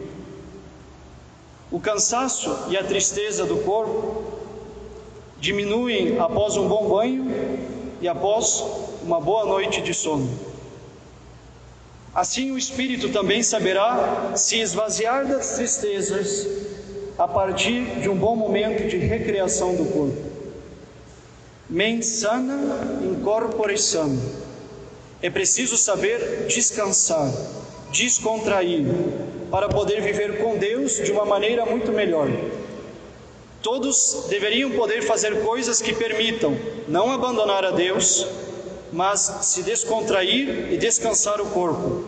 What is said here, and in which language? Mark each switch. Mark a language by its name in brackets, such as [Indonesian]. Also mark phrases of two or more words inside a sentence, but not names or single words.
[Portuguese] O cansaço e a tristeza do corpo diminuem após um bom banho e após uma boa noite de sono. Assim o espírito também saberá se esvaziar das tristezas a partir de um bom momento de recreação do corpo. [Latin] Mens sana in corpore sano. [Portuguese] É preciso saber descansar, descontrair, para poder viver com Deus de uma maneira muito melhor. Todos deveriam poder fazer coisas que permitam não abandonar a Deus, mas se descontrair e descansar o corpo.